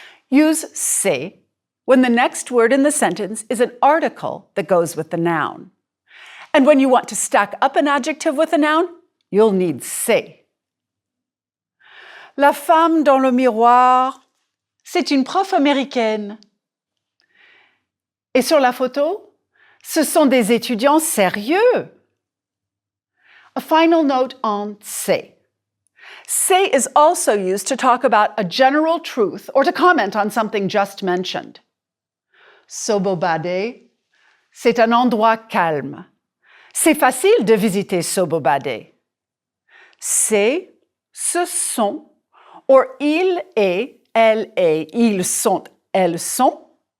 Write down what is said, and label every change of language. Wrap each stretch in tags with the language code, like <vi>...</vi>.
<en>Use c'est when the next word in the sentence is an article that goes with the noun. And when you want to stack up an adjective with a noun, you'll need c'est.</en> <fr>La femme dans le miroir, c'est une prof américaine. Et sur la photo, ce sont des étudiants sérieux.</fr> <en>A final note on c'est. C'est is also used to talk about a general truth or to comment on something just mentioned.</en> <fr>Sobobade, c'est un endroit calme. C'est facile de visiter Sobobade. C'est, ce sont, or il est, elle est, ils sont, elles sont.</fr>